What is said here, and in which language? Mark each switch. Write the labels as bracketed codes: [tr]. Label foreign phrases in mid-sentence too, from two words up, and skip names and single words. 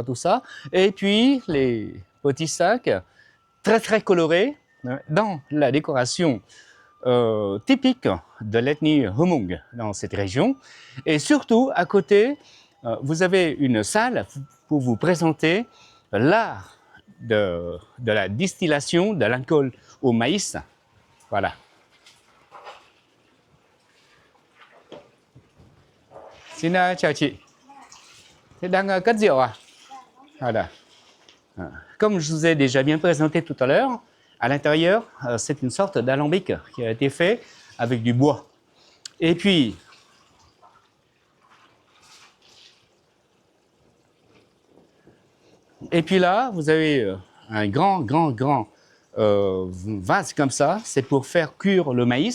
[fr] Tout ça, et puis les petits sacs très très colorés hein, dans la décoration typique de l'ethnie Hmong dans cette région. Et surtout, à côté, vous avez une salle pour vous présenter l'art de la distillation de l'alcool au maïs. Voilà. [vi] Xin chào chị. Thế đang cất rượu à? Voilà. [fr] Comme je vous ai déjà bien présenté tout à l'heure, à l'intérieur, c'est une sorte d'alambic qui a été fait avec du bois. Et puis, là, vous avez un grand vase comme ça, c'est pour faire cuire le maïs.